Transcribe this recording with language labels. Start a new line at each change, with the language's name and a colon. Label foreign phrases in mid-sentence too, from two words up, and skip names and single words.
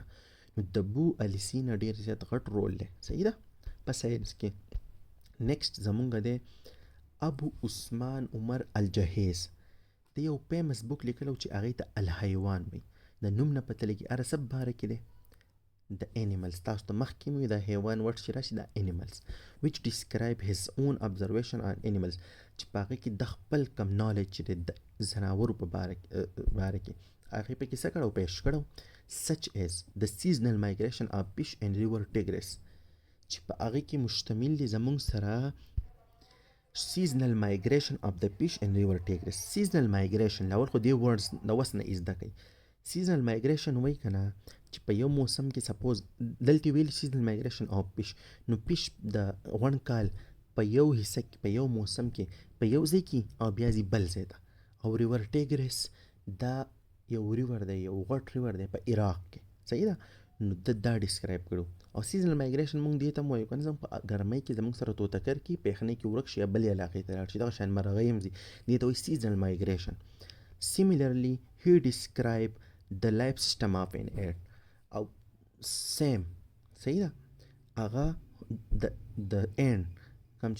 Pashto: نو د ابو علي سینا ډېر زیات غټ رول دی، صحیح ده، په ساینس کې. نیکسټ زمونږ دی ابو عثمان عمر الجهیز. د یو
English: famous book
Pashto: لیکلو چې هغې ته الحیوان وایي. د نوم نه پته لګي هر څه باره کې دی د انیملز. تاسو ته مخکې مې د حیوان ورډ چې راشي د انیملز
English: which describe his own observation on animals،
Pashto: چې په هغې کې د خپل کم نالج چې دی د ځناورو په باره کې هغې پکې څه کړو، پیش کړو.
English: such as the seasonal migration of fish and river tigers،
Pashto: چې په هغې کې مشتمل دي زمونږ سره
English: seasonal migration of the fish and river tigers. seasonal migration
Pashto: لاول خو دې ورډز د وس نه زده کوي.
English: seasonal migration
Pashto: وایي که نه چې په یو موسم کې سپوز دلته ویل
English: seasonal migration of fish،
Pashto: نو fish د غونډ کال په یو حصه کې په یو موسم کې په یو ځای کې او بیا ځي بل ځای ته. او
English: river tigers
Pashto: دا یو ریور دی، یو غټ ریور دی په عراق کې، صحیح ده. نو دا ډسکرایب کړو. او
English: seasonal migration
Pashto: موږ دې ته هم وایو که نه، زموږ په ګرمۍ کې زموږ سره توتکر کې په یخنۍ کې ورک شي یا بلې علاقې ته لاړ شي، دغه شان مرغۍ هم ځي، دې ته وایي
English: seasonal migration. similarly he describe د life system of an ant, او سیم،
Pashto: صحیح ده، هغه د ant کوم چې